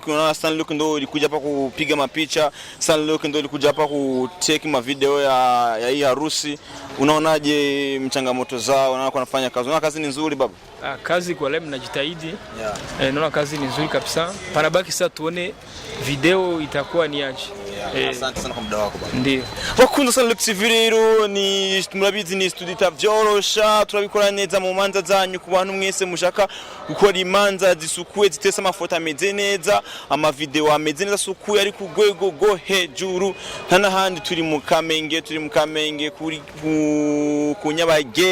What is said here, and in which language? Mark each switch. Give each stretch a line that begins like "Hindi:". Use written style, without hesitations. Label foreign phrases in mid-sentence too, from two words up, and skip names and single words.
Swahili: Unaona Sunlook ndio ilikuja hapa kupiga mapicha, Sunlook ndio ilikuja hapa ku take ma video ya hii harusi. Unaonaje mchangamoto zao? Unaona wanafanya kazi. Unaona kazi ni nzuri baba? Kazi kwa leo mnajitahidi. Naona kazi ni nzuri kabisa. Panabaki sasa tuone video itakuwa ni aje. Asante sana kwa muda wako baba. Ndio.
Rundi: Wakunze Sunlook TV rero ni murabizi ni studio itavyorosha, turabikora neza mu manza zanyu ku bantu mwese mushaka gukora imanza zisukuye zitesa amafoto ameze neza, ama video ameze neza sukuye ari ku rwego go hejuru. Ntanahandi turi mu Kamenge kuri ku Nyabagera conference.